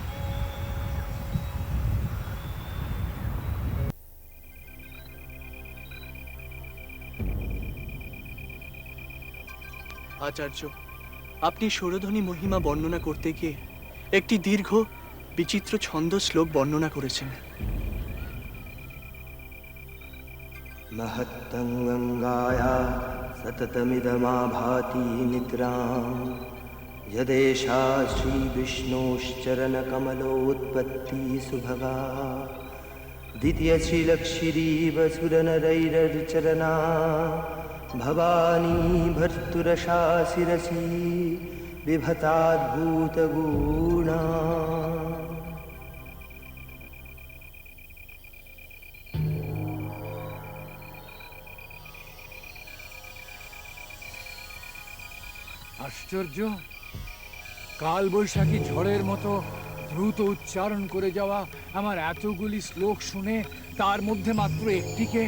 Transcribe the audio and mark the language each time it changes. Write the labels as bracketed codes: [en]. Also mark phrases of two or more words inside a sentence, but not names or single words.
[bn] আচার্য, আপনি সুরধ্বনি মহিমা বর্ণনা করতে গিয়ে একটি দীর্ঘ বিচিত্র ছন্দ শ্লোক বর্ণনা করেছেন। [sa] महत्तं गङ्गाया सततमिदमाभाति निद्रां यदेषा श्रीविष्णोश्चरणकमलोत्पत्ति सुभगा द्वितीयश्रीलक्षिरीवसुरनरैरर्चरना भवानी भर्तुरशा शिरसि बिभताद्भूतगुणा। [bn] আশ্চর্য! কাল বৈশাখী ঝড়ের মতো দ্রুত উচ্চারণ করে যাওয়া আমার এতগুলি শ্লোক শুনে তার মধ্যে মাত্র একটিকে।